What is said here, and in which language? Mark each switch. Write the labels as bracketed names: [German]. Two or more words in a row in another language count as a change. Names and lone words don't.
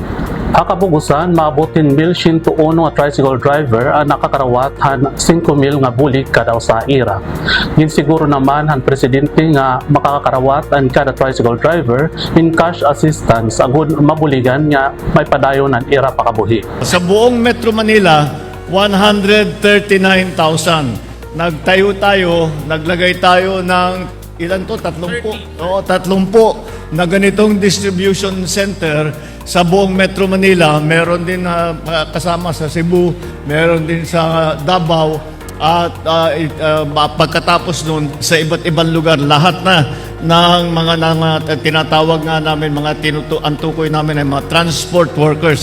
[Waray] Hakabugusan, maabutin 1,101 nga tricycle driver ang nakakarawat han 5,000 nga bulig kada sa ira. Ginsiguro naman han Presidente nga makakarawat ang kada tricycle driver in [English] cash assistance [Waray] agud mabuligan nga may padayon ang ira pakabuhi. [Filipino] Sa buong Metro Manila, 139,000. Nagtayo tayo, naglagay tayo ng ilan to? 30. Oo, 30 na ganitong [English] distribution center [Filipino] sa buong Metro Manila. Meron din kasama sa Cebu, meron din sa Davao, at pagkatapos nun sa iba't ibang lugar, lahat na ng mga tinatawag nga namin, ang tukoy namin ay mga [English] transport workers.